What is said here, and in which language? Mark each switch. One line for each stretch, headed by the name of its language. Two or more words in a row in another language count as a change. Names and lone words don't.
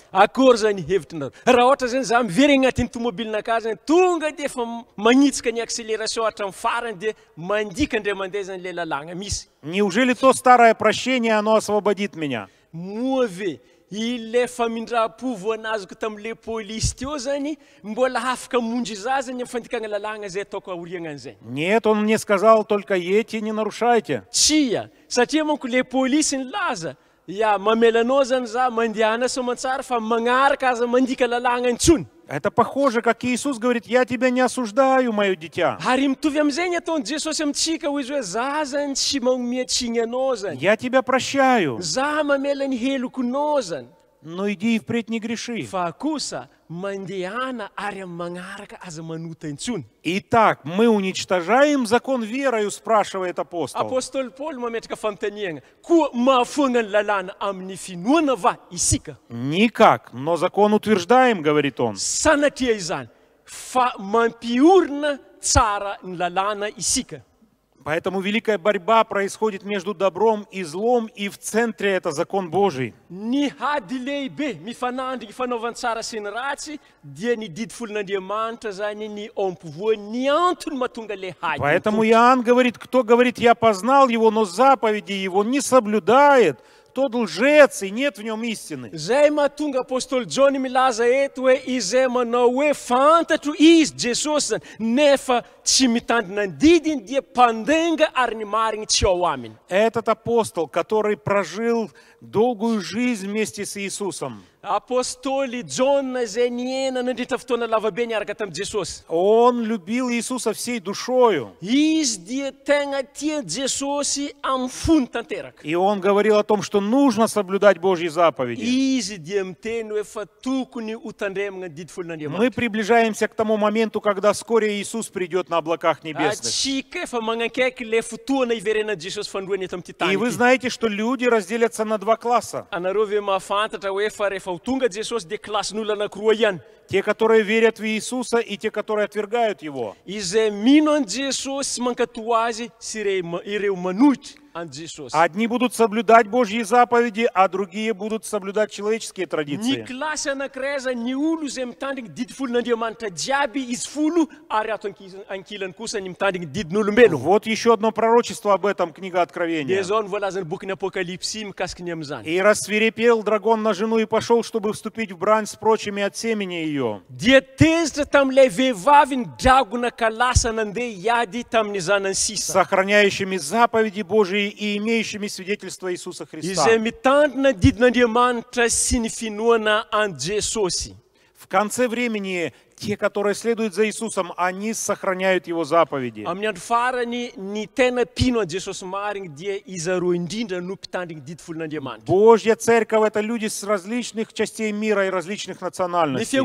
Malagasy: Akory zany hevitrinareo. Raha ohatra zany za mivery agnatin'ny tomobilinakahy zany tonga dia efa magnitsika ny accélération hatramin'ny farany dia mandika indray mandeha zany le lalàgna misy.
Russian: Неужели то старое прощение, оно освободит меня?
Malagasy: Moa ve ile famindram-po voanazoko tam'le polisy teo zany mbola afaka monjy za zany amin'ny fandikana lalàna zay ataoko aorianan'izay.
Russian: Нет, он мне сказал, только едьте, не нарушайте.
Malagasy: Tsia, satria manko le polisy nilaza, ia mamelanao zany za mandehana soamantsara fa magnaraka aza mandika lalàna intsony.
Russian: Это похоже, как Иисус говорит, я тебя не осуждаю, мое дитя.
Malagasy: Ary mitovy am'izay ny ataony Jesosy amintsika hoy izy hoe za zany tsy magnomiatsiny anao zany.
Russian: Я тебя прощаю,
Malagasy: Za mamela ny helokonao zany.
Russian: но иди и впредь не греши.
Malagasy: Fa kosa mandehana ary amin'ny magnaraka aza manota intsony.
Russian: Итак, мы уничтожаем закон верою, спрашивает апостол.
Malagasy: Apôstôly Paul mametraka fanontaniana, koa mahafoagna ny lalàna amin'ny finoana va isika?
Russian: Никак, но закон утверждаем, говорит он.
Malagasy: Sanatria izany, fa mampiorina tsara ny lalàna isika.
Russian: Поэтому великая борьба происходит между добром и злом, и в центре это закон Божий.
Malagasy: Ny hady lehibe mifanandry ny fanaovantsara sy ny ratsy dia ny didy folon'Andriamanitra zany ny ampovoany ny antony mahatonga le hady.
Russian: Поэтому Иоанн говорит, кто говорит, я познал его, но заповеди его не соблюдает, тот лжец, и нет в нем истины.
Malagasy: Zay mahatonga apôstôly John milaza eto hoe izay manao hoe fantatro izy Jesosy zany nefa tsy mitandrina ny didiny dia mpandenga ary ny mariny tsy ao aminy.
Russian: Этот апостол, который прожил долгую жизнь вместе с Иисусом,
Malagasy: Apôstôly John zay niena nandritra fotoana lavabe niaraka tamin'i Jesosy.
Russian: он любил Иисуса всей душою.
Malagasy: Izy dia tegna tia Jesosy amin'ny fony tanteraka.
Russian: И он говорил о том, что нужно соблюдать Божьи заповеди.
Malagasy: Izy dia miteny hoe fa tokony ho tandremagna ny didy folon'Andriamanitra.
Russian: Мы приближаемся к тому моменту, когда вскоре Иисус придет на облаках небесных.
Malagasy: Atsika efa magnakaiky le fotoana iverenan'i Jesosy fandroany eto amin'ity tany
Russian: И вы
Malagasy: ity.
Russian: знаете, что люди разделятся на два класса.
Malagasy: Anareo ve mahafantatra hoe fa rehefa ho tonga Jesosy dia klasin'olona anankiroa ihany.
Russian: Те, которые верят в Иисуса, и те, которые отвергают Его.
Malagasy: Izay mino an Jesosy sy mankatoa azy sy ireo manohitra an Jesosy.
Russian: Одни будут соблюдать Божьи заповеди, а другие будут соблюдать человеческие
Malagasy: Ny
Russian: традиции.
Malagasy: klasy anankiray zany ny olo izay mitandriny didy folon'Andriamanitra jiaby izy folo ary ato ankilany kosa ny mitandriny didin'olombelona.
Russian: Вот еще одно пророчество об этом, книга
Malagasy: Dia
Russian: Откровения.
Malagasy: zao ny voalazany bokin'ny Apokalipsy mikasiky ny amin'izany.
Russian: «И рассвирепел дракон на жену и пошел, чтобы вступить в брань с прочими от семени ее.
Malagasy: Dia tezitra tamin'ilay vehivavy ny dragona ka lasa nandeha hiady tamin'ny zanany sisa.
Russian: Сохраняющими заповеди Божьи и имеющими свидетельство Иисуса Христа».
Malagasy: Izay mitandrina didin'Andriamanitra sy ny finoana an Jesosy.
Russian: В конце времени те, которые следуют за Иисусом, они сохраняют Его заповеди.
Malagasy: Amin'ny andro farany ny tena pino an Jesosy mariny dia izy roa indrindra no mpitandriny didy folon'Andriamanitra.
Russian: Божья церковь — это люди с различных частей мира и различных
Malagasy: Ny
Russian: национальностей.